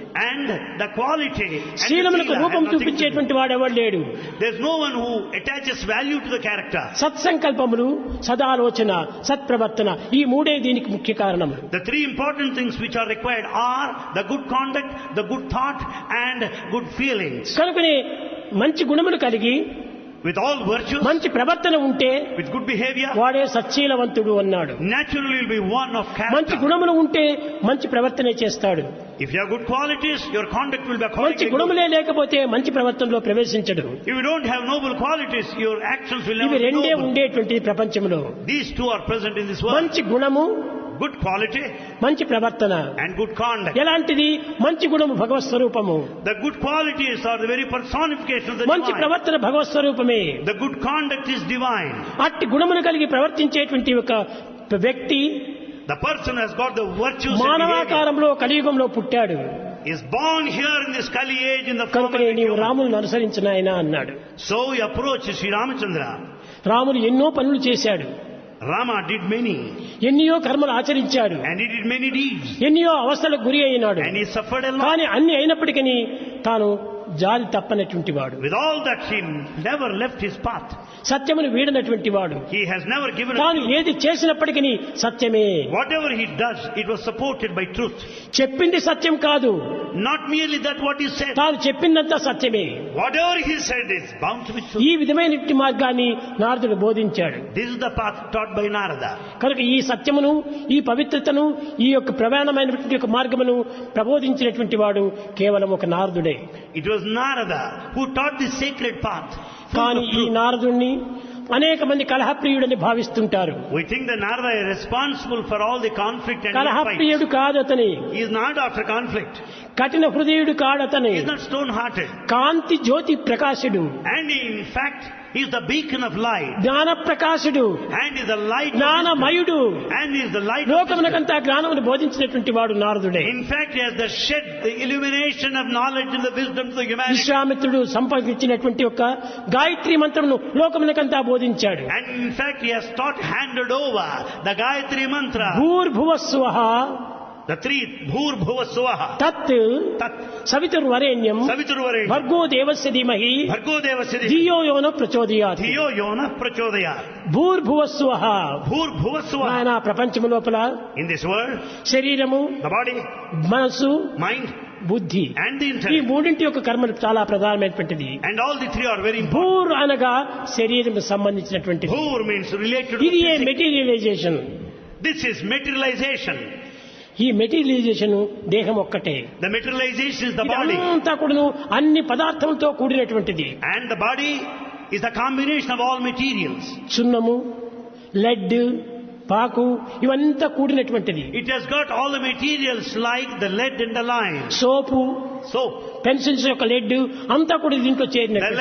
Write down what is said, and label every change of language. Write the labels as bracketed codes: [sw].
[en] And the quality and the [te] శీలమునకు [en] sila have [te] రూపం [en] nothing to do. [te] చూపించేటువంటి వాడెవడు లేడు. [en] There's no one who attaches value to the character. [te] సత్సంకల్పములు, సదాలోచన, సత్ప్రవర్తన ఈ మూడే దీనికి ముఖ్య కారణములు. [en] The three important things which are required are the good conduct, the good thought, and good feelings. [te] కనుకనే మంచి గుణములు కలిగి [en] With all virtues, [te] మంచి ప్రవర్తన ఉంటే [en] with good behavior, [te] వాడే సచ్చీలవంతుడు అన్నాడు. [en] naturally will be one of [te] మంచి [en] character. [te] గుణములు ఉంటే మంచి ప్రవర్తనే చేస్తాడు. [en] If you have good qualities, your conduct will be [te] మంచి [en] accordingly good. [te] గుణములే లేకపోతే మంచి ప్రవర్తనలో ప్రవేశించడు. [en] If you don't have noble qualities, your actions will [te] ఇవి [en] never be [te] రెండే [en] noble. [te] ఉండేటువంటి ప్రపంచంలో. [en] These two are present in this world. [te] మంచి గుణము, [en] Good quality [te] మంచి ప్రవర్తన. [en] and good conduct. [te] ఎలాంటిది? మంచి గుణము భగవత్ స్వరూపము, [en] The good qualities are the very personification of the [te] మంచి [en] divine. [te] ప్రవర్తన భగవత్ స్వరూపమే. [en] The good conduct is divine. [te] అట్టి గుణమును కలిగి ప్రవర్తించేటువంటి ఒక వ్యక్తి [en] The person has got the virtues and behavior. [te] మానవాకారంలో కలియుగంలో పుట్టాడు. [en] Is born here in this Kali age in the form of [te] కనుకనే [en] a [te] నీవు [en] human. [te] రాములను అనుసరించిన ఆయన అన్నాడు. [en] So he approached Sri Ramachandra. [te] Ramulu ఎన్నో పనులు చేశాడు, [en] Rama did many, [te] ఎన్నో కర్మలు ఆచరించాడు, [en] and he did many deeds, [te] ఎన్నో అవస్థలకు గురి అయినాడు. [en] and he suffered a lot. [te] కానీ అన్ని అయినప్పటికీ తాను జాలి తప్పనటువంటి వాడు, [en] With all that, he never left his path. [te] సత్యమును వీడనటువంటి వాడు. [en] He has never given [te] తాను [en] up. [te] ఏది చేసినప్పటికీ సత్యమే. [en] Whatever he does, it was supported by truth. [te] చెప్పింది సత్యం కాదు, [en] Not merely that what he said. [te] తాను చెప్పిందంతా సత్యమే. [en] Whatever he said is bound to be true. [te] ఈ విధమైనటువంటి మార్గాన్ని నారదుడు బోధించాడు. [en] This is the path taught by Narada. [te] కనుక ఈ సత్యమును, ఈ పవిత్రతను, ఈ యొక్క ప్రధానమైనటువంటి యొక్క మార్గమును ప్రబోధించినటువంటి వాడు కేవలం ఒక నారదుడే. [en] It was Narada who taught the sacred path. full [te] కానీ [en] of [te] ఈ [en] truth. [te] నారదుణ్ణి అనేక మంది కలహప్రియుడని భావిస్తుంటారు. [en] We think that Narada is responsible for all the conflict and fights. [te] కలహప్రియుడు కాదతని, [en] He is not after conflict. [te] కఠిన హృదయుడు కాడతని, [en] He is not stone-hearted. [te] Kanthi Jyothi ప్రకాశుడు, [en] And in fact, he is the beacon of light. [te] జ్ఞాన ప్రకాశుడు, [en] And is the light of wisdom. [te] జ్ఞానమయుడు, [en] And is the light of wisdom. [te] లోకమునకంతా జ్ఞానమును బోధించినటువంటి వాడు నారదుడే. [en] In fact, he has the shed the illumination of knowledge and the wisdom to the humanity. [te] విశ్వామిత్రుడు సంపాదించినటువంటి యొక్క గాయత్రి మంత్రమును లోకమునకంతా బోధించాడు. [en] And in fact, he has taught, handed over the Gayatri Mantra. [sa] భూర్భువస్సువః [en] The three, [sa] Bhur Bhuva Suvaha. తత్ Tat సవితుర్వరేణ్యం Saviturvarenyam. భర్గో దేవస్య ధీమహి Bhargo Devasya. ధియో యోన ప్రచోదయాత్. Thiyo Yona Prachodaya. భూర్భువస్సువః Bhur Bhuva Suvaha. [te] నాయన ప్రపంచము లోపల [en] In this world, [te] శరీరము, [en] the body, [te] మనస్సు, [en] mind, [te] బుద్ధి, [en] and the [te] ఈ [en] intellect. [te] మూడింటి యొక్క కర్మలు చాలా ప్రధానమైనటువంటిది. [en] And all the three are very important. [te] భూర్ అనగా శరీరం సంబంధించినటువంటిది. [en] Bhur means related to [te] ఇది ఏ [en] physics. Materialization. This is materialization. [te] ఈ మెటీరియలైజేషన్ దేహం ఒక్కటే. [en] The materialization is the body. [te] ఇదంతా కూడాను అన్ని పదార్థములతో కూడినటువంటిది. [en] And the body is the combination of all materials. [te] సున్నము, lead, పాకు ఇవంతా కూడినటువంటిది. [en] It has got all the materials like the lead and the lime. Soap, Soap. [te] Pencils యొక్క lead అంతా కూడా దీంట్లో [en] The [te] చేరినటువంటి.